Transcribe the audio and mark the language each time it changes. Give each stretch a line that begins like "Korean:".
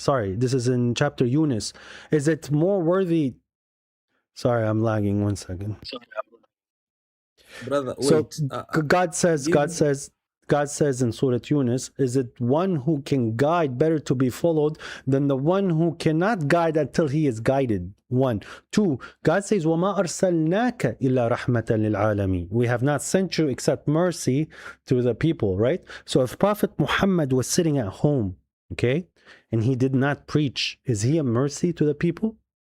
English: Sorry, this is in chapter Yunus. Is it more worthy? Sorry, I'm lagging 1 second. Brother, So wait. God says in Surah Yunus, is it one who can guide better to be followed than the one who cannot guide until he is guided? 1. 2, God says,
Arabic: وَمَا أَرْسَلْنَاكَ إِلَّا رَحْمَةً لِلْعَالَمِينَ.
English: We have not sent you except mercy to the people, right? So if Prophet Muhammad was sitting at home, okay, and he did not preach, is he a mercy to the people?